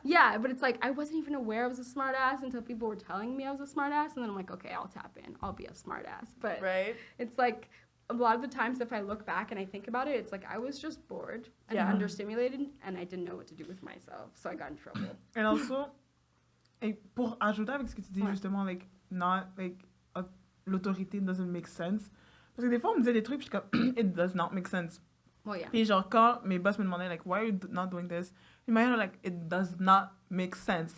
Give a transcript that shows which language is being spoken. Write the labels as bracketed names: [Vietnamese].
[English] Yeah, but it's like, I wasn't even aware I was a smart ass until people were telling me I was a smart ass, and then I'm like, okay, I'll tap in. I'll be a smart ass. But it's like, a lot of the times if I look back and I think about it, it's like I was just bored and understimulated, and I didn't know what to do with myself, so I got in trouble. And also, [French] Et pour ajouter avec ce que tu dis, justement, like, not, like, l'autorité [English] doesn't make sense. [French] Parce que des fois, on me disait des trucs, puis je suis comme, [English] it does not make sense. Well, yeah. [French] Puis genre, quand mes boss me demandaient, like, [English] why are you not doing this? In my head, like, it does not make sense.